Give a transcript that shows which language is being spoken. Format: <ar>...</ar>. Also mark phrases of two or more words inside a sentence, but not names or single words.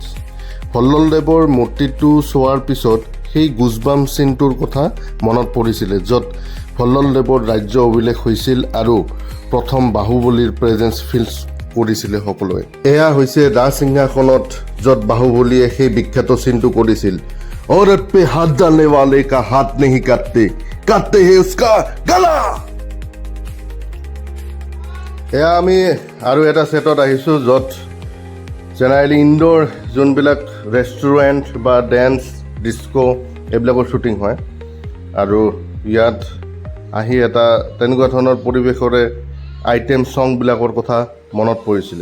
<as>ভল্লভদেৱৰ মূৰ্তিটো চোৱাৰ পিছত সেই গুজবাম চিনটোৰ কথা মনত পৰিছিলে, য'ত ভল্লভদেৱৰ ৰাজ্য অভিলেখ হৈছিল আৰু প্ৰথম বাহুবলীৰ</as> <en>presence feel</en> <as>কৰিছিলে সকলোৱে। এয়া হৈছে ৰাজসিংহাসনত, য'ত বাহুবলীয়ে সেই বিখ্যাত চিনটো কৰিছিল,</as> <hi>औरत पे हाथ डालने वाले का हाथ नहीं काटते, काटते हैं उसका गला।</hi> <as>এয়া আমি আৰু এটা ছেটত আহিছোঁ, য'ত</as> <en>generally indoor</en> <as>যোনবিলাক ৰেষ্টুৰেণ্ট বা ডেন্স, ডিস্কো এইবিলাকৰ শ্বুটিং হয়। আৰু ইয়াত আহি এটা তেনেকুৱা ধৰণৰ পৰিৱেশৰে</as> <en>item song</en> <as>কথা মনত পৰিছিলে।</as>